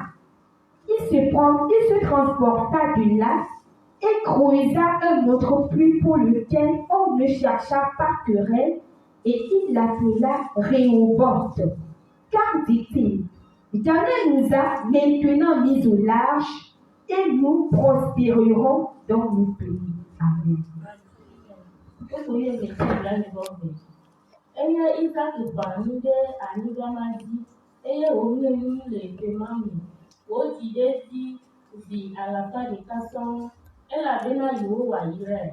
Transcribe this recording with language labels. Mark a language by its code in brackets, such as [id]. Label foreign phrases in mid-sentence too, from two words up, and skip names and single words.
[fr] Il se transporta de là et creusa un autre puits pour lequel on ne chercha pas querelle, et il l'appela Rehoboth. Car, dit-il, l'Éternel nous a maintenant mis au large et nous prospérerons dans nos pays. Amen. [ee] Eye Isaac banyi ɖe anyigba ma dzi, eye wòŋe nu le gbema me. Wodzi ɖe dzi zi 100 sɔŋ, elabena Yehowa yrae.